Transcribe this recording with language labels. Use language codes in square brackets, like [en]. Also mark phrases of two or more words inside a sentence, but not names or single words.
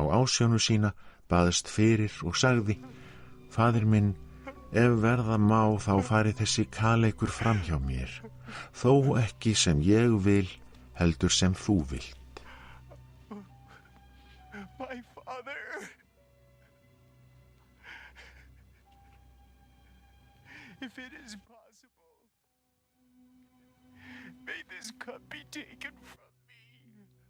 [is] ásjónu sína, baðst fyrir og sagði: Faðir minn, ef verða má þá fari þessi kaleikur fram hjá mér, þó ekki sem ég vil, heldur sem þú vilt. [en] My Father, if it is possible, may this cup be taken from me.